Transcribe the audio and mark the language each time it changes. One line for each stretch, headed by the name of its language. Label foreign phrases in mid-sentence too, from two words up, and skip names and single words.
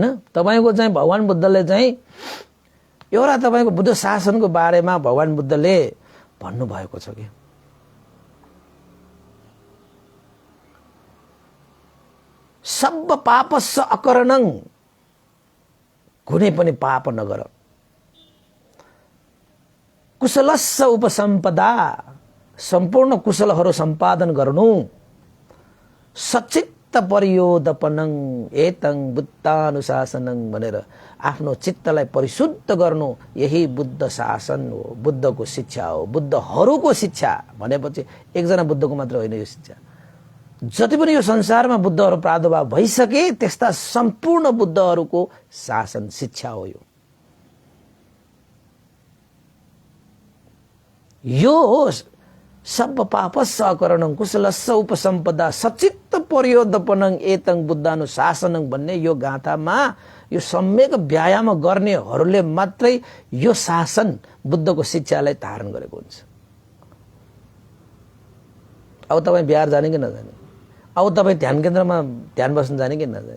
Nepali: तपाईको चाहिँ भगवान बुद्धले चाहिँ एउटा तपाईको बुद्ध शासनको बारेमा भगवान बुद्धले भन्नु भएको छ कि
Pali: सब पापस्य अकरणं,
Nepali: कुनै पनि पाप नगर,
Pali: कुशलस्य उपसम्पदा,
Nepali: सम्पूर्ण कुशलहरू सम्पादन गर्नु,
Pali: सचित परियोदपनं एतं बुद्धानुशासनं
Nepali: भनेर आफ्नो चित्तलाई परिशुद्ध गर्नु, यही बुद्ध शासन हो, बुद्धको शिक्षा हो। बुद्धहरूको शिक्षा भनेपछि एकजना बुद्धको मात्र होइन यो शिक्षा। जति पनि यो संसारमा बुद्धहरू प्रादुर्भाव भइसके त्यस्ता सम्पूर्ण बुद्धहरूको शासन शिक्षा हो यो
Pali: सब पापस्य अकरणं कुशलस्य उपसम्पदा सचित्त परियोदपनं एतं बुद्धानुशासनं
Nepali: भन्ने यो गाथामा यो सम्यक व्यायाम गर्नेहरूले मात्रै यो शासन बुद्धको शिक्षालाई धारण गरेको हुन्छ। अब तपाईँ बिहार जाने कि नजाने? अब तपाईँ ध्यान केन्द्रमा ध्यान बस्न जाने कि नजाने?